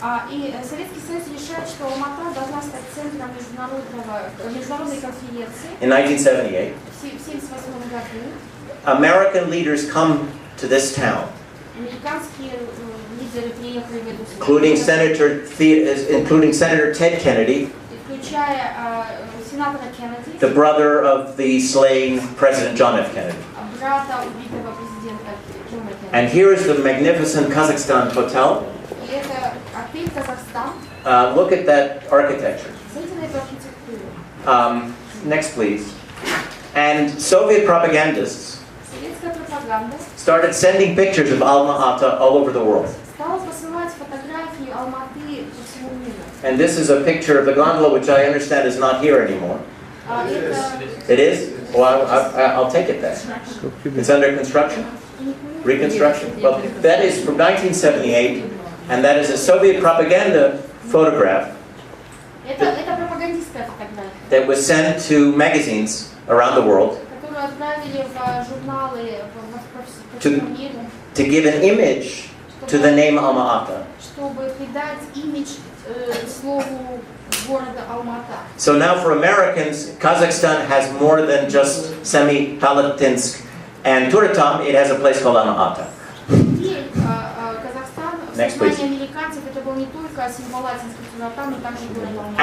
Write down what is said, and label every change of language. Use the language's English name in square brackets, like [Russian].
[Russian] И Советский Союз решает, что Алмата должна стать центром международной конференции [English] in 1978, [Russian] в 1978 году. [English] American leaders come to this town, [Russian] Американские лидеры приехали в эту [English] including Senator Ted Kennedy, [Russian] включая сенатора Кеннеди, [English] the brother of the slain President John F. Kennedy. [Russian] брата убитого президента Джона Кеннеди. [English] And here is the magnificent Kazakhstan hotel. [Russian] И это отель Казахстан. [English] Look at that architecture. [Russian] Смотрите на эту архитектуру. [English] Next, please. And Soviet propagandists [Russian] Советская пропаганда [English] started sending pictures of Alma-Ata all over the world. [Russian] стала посылать фотографии Алматы по всему миру. [English] And this is a picture of the gondola, which I understand is not here anymore. It is? Well, I'll take it then. It's under construction? Reconstruction? Well, that is from 1978, and that is a Soviet propaganda photograph [Russian] Это пропагандистская фотография, [English] that was sent to magazines around the world [Russian] которую отправили в журналы по всему миру, [English] to give an image to the name Alma-Ata. [Russian] чтобы придать имидж слову города Алмата. [English] So now for Americans, Kazakhstan has more than just Semipalatinsk and Turatam, it has a place called Alma-Ata. [Russian] Теперь Казахстан в [English] Next, [Russian] сознании американцев это был не только Семипалатинский Туратам, но также город Алмата.